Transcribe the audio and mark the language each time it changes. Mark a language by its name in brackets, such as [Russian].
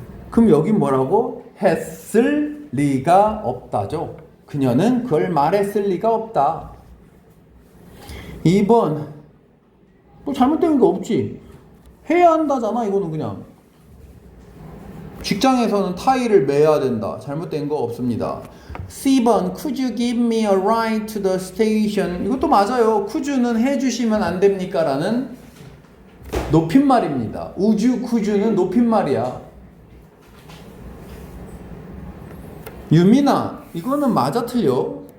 [Korean] 그럼 여긴 뭐라고? 했을 리가 없다죠. 그녀는 그걸 말했을 리가 없다. 2번 뭐 잘못된 게 없지. 해야 한다잖아. 이거는 그냥 직장에서는 타이를 매야 된다. 잘못된 거 없습니다. [English] C번 Could you give me a ride to the station? [Korean] 이것도 맞아요. could는 해주시면 안 됩니까? 라는 높임말입니다. 우주 could는 높임말이야. 유민아, 이거는 맞아 틀려?